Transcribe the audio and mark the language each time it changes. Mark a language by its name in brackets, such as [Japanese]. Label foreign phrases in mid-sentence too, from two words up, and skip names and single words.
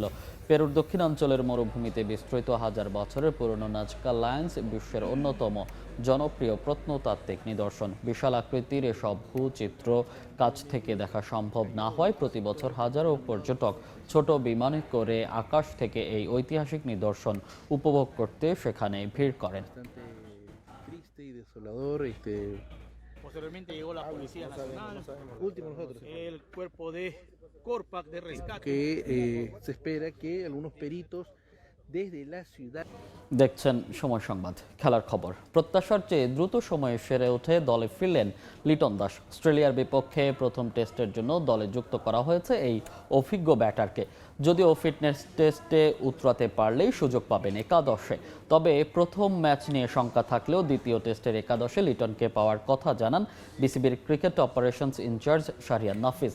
[Bangla] পেরুর দক্ষিণাঞ্চলের মরুভূমিতে বিস্তৃত হাজার বছরের পুরনো নাজকা লাইন্স বিশ্বের অন্যতম জনপ্রিয় প্রত্নতাত্ত্বিক নিদর্শন। বিশাল আকৃতির এসব ভূচিত্র কাছ থেকে দেখা সম্ভব না হয় প্রতি বছর হাজারো পর্যটক ছোট বিমানে করে আকাশ থেকে এই ঐতিহাসিক নিদর্শন উপভোগ করতে সেখানে ভিড় করেন। [Spanish] Posteriormente llegó la Policía Nacional, último nosotros, el cuerpo de Corpac de rescate. Se espera que algunos peritos [Bangla] দেখছেন সময় সংবাদ। খেলার খবর। প্রত্যাশার চেয়ে দ্রুত সময়ে সেরে উঠে দলে ফিরলেন লিটন দাস। অস্ট্রেলিয়ার বিপক্ষে প্রথম টেস্টের জন্য দলে যুক্ত করা হয়েছে এই অভিজ্ঞ ব্যাটারকে। যদিও ফিটনেস টেস্টে উতরাতে পারলেই সুযোগ পাবেন একাদশে, তবে প্রথম ম্যাচ নিয়ে শঙ্কা থাকলেও দ্বিতীয় টেস্টের একাদশে লিটনকে পাওয়ার কথা জানান বিসিবির ক্রিকেট অপারেশনস ইনচার্জ শাহরিয়ার নাফিস।